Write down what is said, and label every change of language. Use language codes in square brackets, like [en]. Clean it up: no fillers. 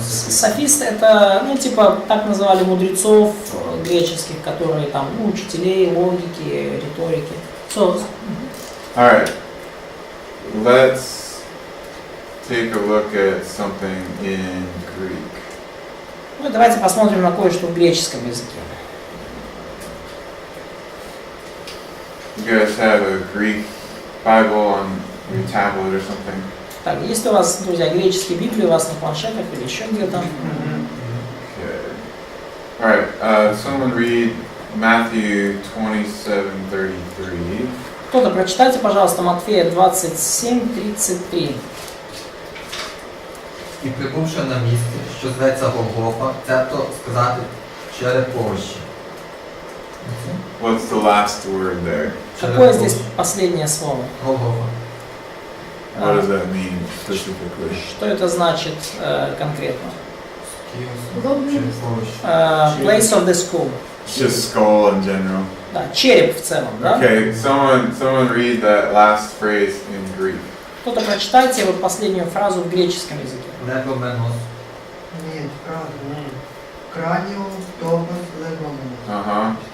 [ru] Софист это, ну, типа, так называли мудрецов греческих, которые там, ну, учителей логики, риторики. [en] So, All right, let's take a look at something in Greek. [ru] ну, давайте посмотрим на кое-что в греческом языке. [en] You guys have a Greek Bible on your tablet or something? [ru] Так, есть у вас, друзья, греческие Библии у вас на планшетах или еще где-то? [en] Okay. All right, someone read Matthew 27:33. [ru] Кто-то прочитайте, пожалуйста, Матфея 27:33. [uk] І прибувши на місце, що зветься Голгофа, цебто сказати череповище. [en] What's the last word there? [ru] Какое здесь последнее слово? Голгофа. [en] What does that mean specifically? [ru] Что это значит конкретно? [uk] Череповище. [en] Place of the skull. It's just skull in general. [ru] Да, череп в целом, да? [en] Okay, someone read that last phrase in Greek. [ru] Кто-то прочитайте вот последнюю фразу в греческом языке. [el] Легоменос. [ru] Нет, правда. [el] Краниум, тобос, легоменос.